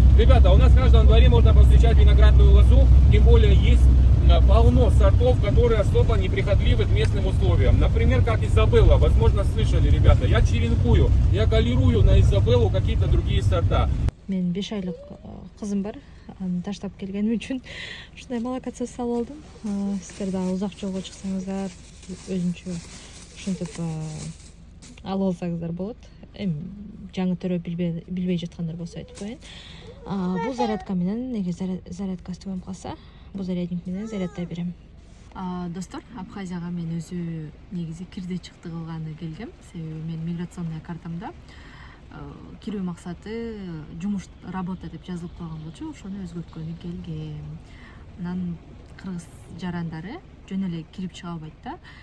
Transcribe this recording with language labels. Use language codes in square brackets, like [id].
[ru] Ребята, у нас в каждом дворе можно повстречать виноградную лозу, тем более есть полно сортов, которые особо неприхотливы к местным условиям. Например, как Изабелла, возможно, слышали, ребята, я черенкую, я колерую на Изабеллу какие-то другие сорта. [ky] Мен 5 айлык кызым бар. Аны таштап келгеним үчүн ушундай молокоцо салып алдым. Сиздер да узак жолго чыксаңыздар, өзүнчө ушинтип алып алсаңыздар болот. Эми жаңы төрө билбей жаткандар болсо айтып коеюн. Бул зарядка менен, эгер зарядка өстүп калса, бул зарядник менен зарядтай берем. Достор, Абхазияга мен өзү негизи кирди чыкты кылганы келгем. Себеби мен миграционный картамда кирүү максаты жумуш работа деп жазылып калган болчу, ошону өзгөрткөнү келгем. Анан кыргыз жарандары жөн эле кирип чыга албайт да.